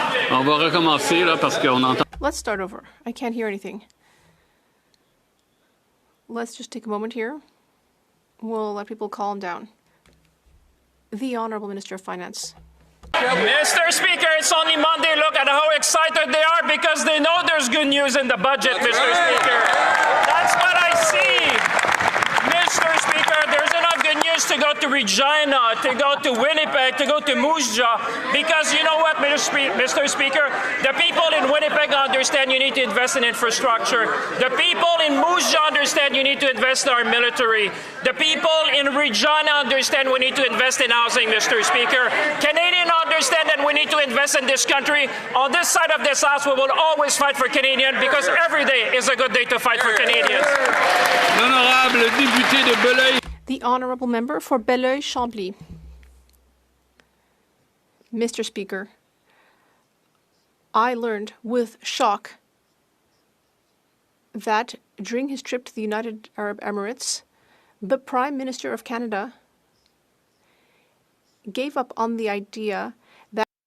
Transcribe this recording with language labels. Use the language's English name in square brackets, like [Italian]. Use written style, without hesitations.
[French] On va recommencer là parce qu'on entend. [English] Let's start over. I can't hear anything. Let's just take a moment here. We'll let people calm down. The Honourable Minister of Finance. Mr. Speaker, it's only Monday. Look at how excited they are because they know there's good news in the budget, Mr. Speaker. That's what I see. Mr. Speaker, there's enough good news to go to Regina, to go to Winnipeg, to go to Moose Jaw, because you know what, Mr. Speaker? The people in Winnipeg understand you need to invest in infrastructure. The people in Moose Jaw understand you need to invest in our military. The people in Regina understand we need to invest in housing, Mr. Speaker. Canadians understand that we need to invest in this country. On this side of this house, we will always fight for Canadians because every day is a good day to fight for Canadians. [French] L'honorable député de Belleuil. [English] The Honourable Member for Belleuil-Chambly. Mr. Speaker, I learned with shock that during his trip to the United Arab Emirates, the Prime Minister of Canada gave up on the idea that